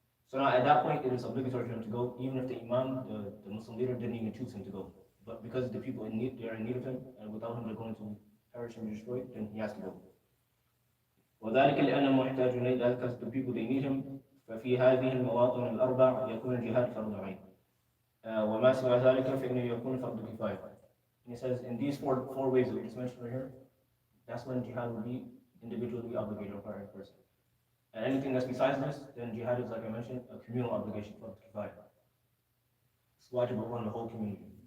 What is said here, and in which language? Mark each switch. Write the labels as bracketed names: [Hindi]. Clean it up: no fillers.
[English] So now at that point it is obligatory for him to go, even if the Imam, the Muslim leader, didn't even choose him to go. But because the people they are in need of him, and without him they're going to perish and be destroyed, then he has to go. [Arabic] وذلك لأن محتاج إليه, [English] because the people they need him. [Arabic] ففي هذه المواطن الأربع يكون الجهاد فرض عين. وما سوى ذلك فإنه يكون فرض كفاية. [English] And he says, in these four ways that we just mentioned right here, that's when jihad will be individually obligated upon a person. And anything that's besides this, then jihad is, like I mentioned, a communal obligation for kifaya. It's wajib upon the whole community.